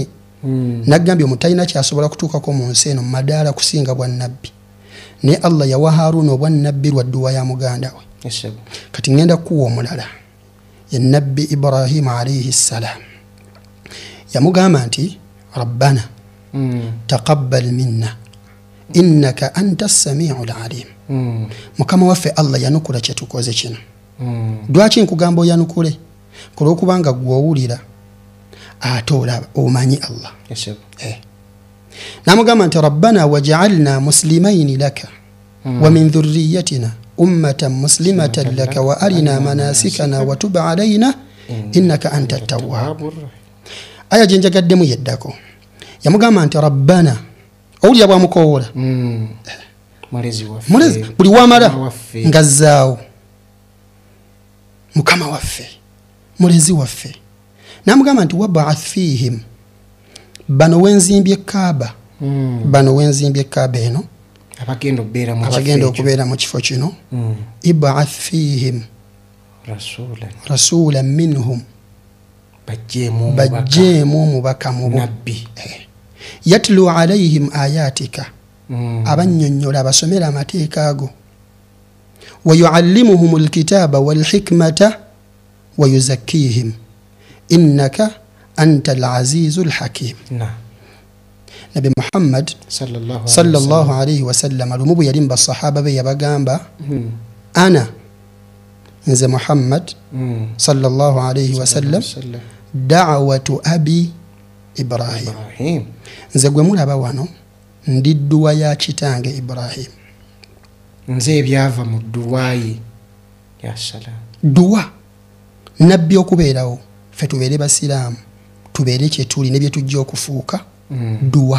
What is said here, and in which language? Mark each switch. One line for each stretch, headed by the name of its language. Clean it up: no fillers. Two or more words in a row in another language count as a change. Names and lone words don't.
Ganda: Nagambye omutalina kyasobola kutuukako mu nsi eno mu madaala kusinga bwannabbi, naye Allah yawa Haruuna obwannabbi lwa dduwa ya muganda we. Kati ngenda kuwa omulala, ye nabbi Ibrahim
Arabic: عليه السلام.
Ganda: Yamugamba nti
Arabic: ربنا تقبل منا إنك أنت السميع العليم.
Ganda: Mukama waffe Allah yanukula kye tukoze kino. Lwaki nkugamba oyanukule? Kulwokubanga gw'owulira ate olaba omanyi Allah. Namugamba nti
Arabic: ربنا واجعلنا مسلمين لك ومن ذريتنا أمة مسلمة لك وأرنا مناسكنا وتب علينا إنك أنت التواب.
Ganda: Aya gyenjagaddemu yeddako yamugamba nti rabbana, owulira bwamukowoola mulezi buli wamala ngazzaawo mukama waffe mulezi waffe. Namugamba nti
Arabic: وابعث فيهم,
Ganda: bano wenzimbye Kaaba, bano wenzimbye Kaaba eno abagenda okubeera mu kifo kino,
Arabic: ابعث فيهم رسولا منهم,
Ganda: bajjeemu omubaka mubo
Arabic: يتلو عليهم آياتك
Ganda: abannyonnyola abasomera amateeka ago
Arabic: ويعلمهم الكتاب والحكمة ويزكيهم إنك أنت العزيز الحكيم.
Ganda: Nabi Muhammad
Arabic: صلى الله عليه وسلم
Ganda: lumu bwe yali basahaba be yabagamba ana nze Muhammad
Arabic: صلى الله عليه وسلم دعوة أبي إبراهيم,
Ganda: nze gwe mulaba wano ndi dduwa ya kitange Ibrahim, nze ebyava mu dduwa ye ya salam. Dduwa nabbi okubeerawo ffe tubeere basiraamu tubeere kye tuli ne bye tujja okufuuka dduwa